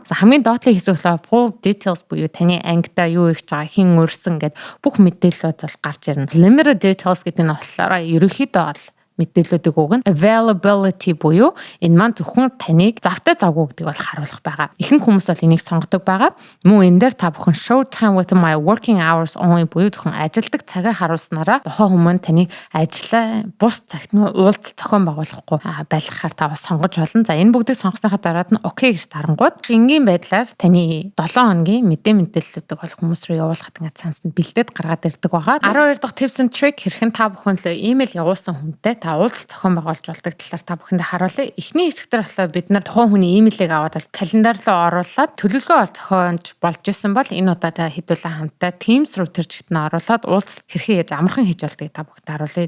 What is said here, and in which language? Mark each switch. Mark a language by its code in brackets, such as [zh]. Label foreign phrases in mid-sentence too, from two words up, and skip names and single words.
[mn] За хамгийн доотлын хэсэг бол [en] full details [mn] буюу таны ангидаа юу хийж байгаа, хэн урьсан гэд бүх мэдээллүүд бол гарч ирнэ. [en] Limited details [mn] гэдэг нь болохоор ерөнхийдөө бол мэдээллүүдийг өгнө. Availability буюу энэ маань зөвхөн таныг завтай завгүй гэдгийг бол харуулах байгаа. Ихэнх хүмүүс бол энийг сонгодог байгаа. Мөн энэ дээр та бүхэн [en] show time with my working hours only [mn] буюу зөвхөн ажилдаг цагаа харуулснараа тухайн хүмүүс таныг ажлаа бус цагт нь уулзалт зохион байгуулахгүй байлгахаар та бас сонгож болно. За энэ бүгдийг сонгосныхаа дараад нь окей гэж дарангууд энгийн байдлаар таны 7 хоногийн мэдээллүүдийг бол хүмүүс рүү явуулахад ингээд цаансанд бэлдээд гаргаад ирдэг байгаа. 12 дахь [en] tips and trick [mn] хэрхэн та бүхэн л имэйл явуулсан хүнтэй уулзалт зохион байгуулж болдог талаар та бүхэндээ харуулъя. Эхний хэсэгтэр болохоор бид нар тухайн хүний имэйлийг аваад календар руу оруулаад төлөвлөгөө зохиож болж исэн бол энэ удаа хэдүүлэн хамтдаа Teams руу тэр чигт нь оруулаад уулзалт хэрхэн яаж амархан хийж болдгийг та бүхэнд харуулъя.